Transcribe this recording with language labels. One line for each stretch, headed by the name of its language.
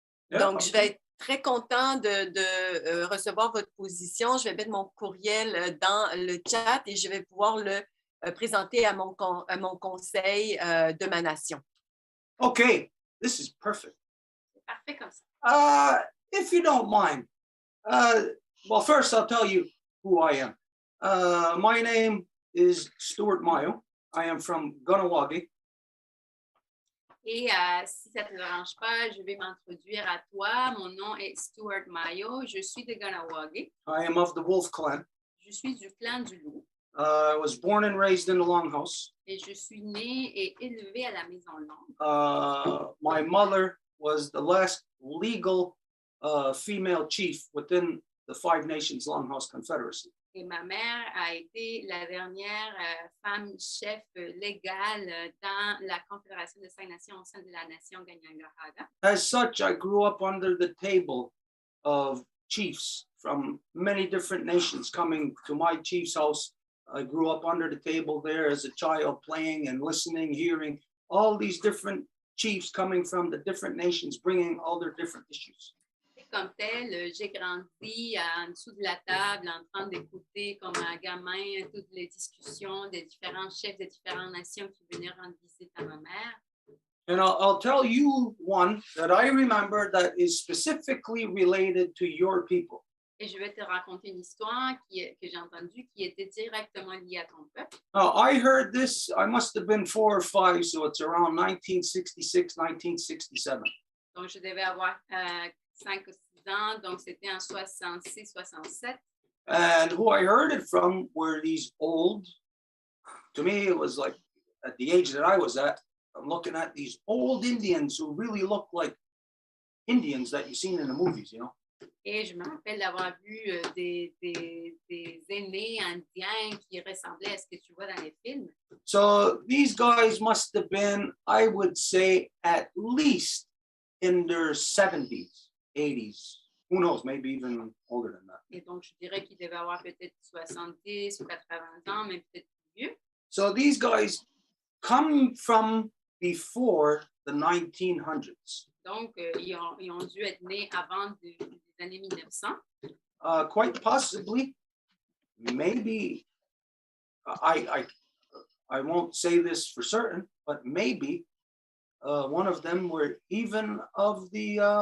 French: Donc, je vais être très content de recevoir votre position. Je vais mettre mon courriel dans le chat et je vais pouvoir le présenter à mon conseil de ma nation.
English: Okay, this is perfect.
French: C'est parfait comme ça.
English: If you don't mind, well, first I'll tell you who I am. My name is Stuart Myou. I am from Kahnawà.
French: Et si ça ne te dérange pas, je vais m'introduire à toi. Mon nom est Stuart Myou. Je suis de Kahnawà.
English: I am of the Wolf clan.
French: Je suis du clan du loup.
English: I was born and raised in the Longhouse.
French: Et je suis née et élevée à la Maison longue.
English: My mother was the last legal female chief within the Five Nations Longhouse Confederacy.
French: Et ma mère a été la dernière femme chef légale dans la Confédération des 5 nations au sein de la nation Kahnawà.
English: As such, I grew up under the table of chiefs from many different nations coming to my chief's house. I grew up under the table there as a child, playing and listening, hearing all these different chiefs coming from the different nations, bringing all their different issues.
French: Comme tel, j'ai grandi en dessous de la table en train d'écouter comme un gamin toutes les discussions des différents chefs des différentes nations qui venaient rendre visite à ma mère.
English: And I'll tell you one that I remember that is specifically related to your people.
French: Et je vais te raconter une histoire que j'ai entendue qui était directement liée à ton peuple.
English: I heard this, I must have been 4 or 5, so it's around 1966, 1967.
French: Donc, je devais avoir 5 ou 6 ans, donc c'était en 66, 67.
English: And who I heard it from were these old, to me it was like at the age that I was at, I'm looking at these old Indians who really look like Indians that you've seen in the movies,
French: Et je me rappelle d'avoir vu des aînés indiens qui ressemblaient à ce que tu vois dans les films.
English: So these guys must have been, I would say, at least in their 70s, 80s. Who knows, maybe even older than that.
French: Et donc, je dirais qu'ils devaient avoir peut-être 70 ou 80 ans, mais peut-être plus vieux.
English: So these guys come from before the 1900s.
French: Donc, ils ont dû être nés avant des années 1900.
English: Quite possibly, maybe, I won't say this for certain, but maybe one of them were even of the